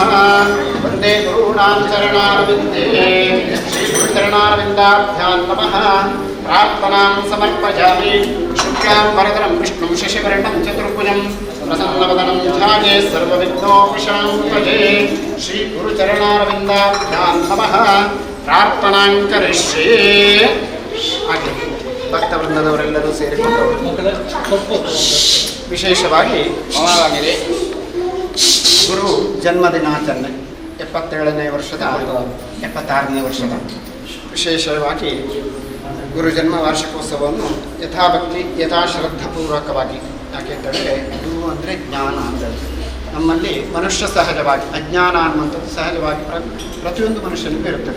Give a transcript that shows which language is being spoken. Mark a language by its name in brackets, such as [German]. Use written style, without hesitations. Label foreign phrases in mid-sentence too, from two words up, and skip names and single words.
[Sanskrit] वन्दे गुरूणां चरणारविन्दे श्री गुरुचरणारविन्दाभ्यां नमः। प्रार्थनां समर्पयामि। शुक्लां वरदनं विष्णुं शशिवर्णं चतुर्भुजं प्रसन्नवदनं ध्याये सर्वविघ्नोपशान्तये। श्री गुरुचरणारविन्दाभ्यां नमः। ಪ್ರಾರ್ಥನಾಂ ಕರಿಷ್ಯೆ. [Kannada] ಭಕ್ತವೃಂದದವರೆಲ್ಲರೂ ಸೇರಿಕೊಂಡು ವಿಶೇಷವಾಗಿ ಗುರು ಜನ್ಮದಿನಾಚರಣೆ 77ನೇ ವರ್ಷದ 76ನೇ ವರ್ಷದ ವಿಶೇಷವಾಗಿ ಗುರು ಜನ್ಮ ವಾರ್ಷಿಕೋತ್ಸವವನ್ನು ಯಥಾಭಕ್ತಿ ಯಥಾಶ್ರದ್ಧಾಪೂರ್ವಕವಾಗಿ, ಯಾಕೆಂತಂದರೆ ಗುರು ಅಂದರೆ ಜ್ಞಾನ ಅಂದರೆ ನಮ್ಮಲ್ಲಿ ಮನುಷ್ಯ ಸಹಜವಾಗಿ ಅಜ್ಞಾನ ಅನ್ನುವಂಥದ್ದು ಸಹಜವಾಗಿ ಪ್ರತಿಯೊಂದು ಮನುಷ್ಯನಿಗೂ ಇರುತ್ತದೆ.